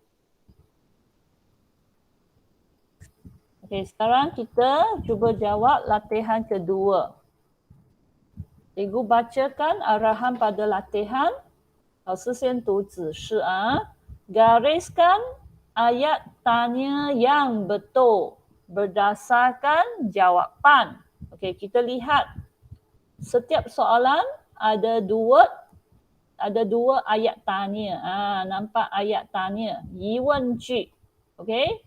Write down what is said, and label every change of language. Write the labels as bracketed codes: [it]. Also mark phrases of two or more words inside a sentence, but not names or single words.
[ms] Okey, sekarang kita cuba jawab latihan kedua. Cikgu bacakan arahan pada latihan. [zh] 老师先读指示啊. [ms] Gariskan ayat tanya yang betul berdasarkan jawapan. Okey, kita lihat setiap soalan ada dua ayat tanya. Nampak ayat tanya. [zh] 疑问句. [ms] Okey.